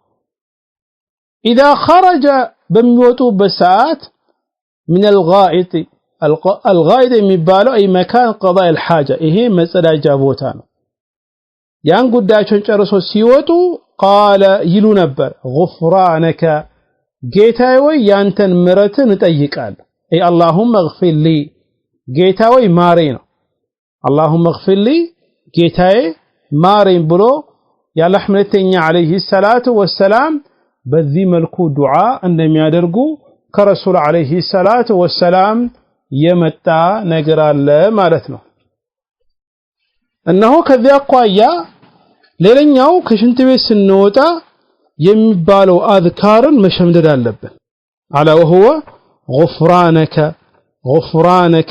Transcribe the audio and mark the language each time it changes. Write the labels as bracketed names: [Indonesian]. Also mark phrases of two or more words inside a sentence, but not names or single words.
[Arabic] إذا خرج بميوتو بساعات من الغائط الغائط የሚባለው أي مكان قضاء الحاجة [Amharic] ይሄ መጸዳጃ ቦታ ነው ያን ጉዳያቸውን ጨርሶ ሲወጡ قال ይሉ ነበር غفرانك ጌታዬ ወይ ያንተን ምሕረትን እጠይቃለሁ [Arabic] أي اللهم اغفر لي [Amharic] ጌታዬ ወይ ማረኝ ነው [Arabic] اللهم اغفر لي [Amharic] ጌታዬ ማረኝ ብሎ ያላህ መልእክተኛ [Arabic] عليه الصلاة والسلام [Amharic] በዚህ መልኩ ዱዓ እንደሚያደርጉ ከረሱል [Arabic] عليه الصلاة والسلام [Amharic] የመጣ ነገር አለ ማለት ነው እነሆ ከዚያ አኳያ ሌላኛው ከሽንት ቤት ስንወጣ የሚባለው አዝካርን መሸምደድ አለብን አላ ወሁወ [Arabic] غفرانك غفرانك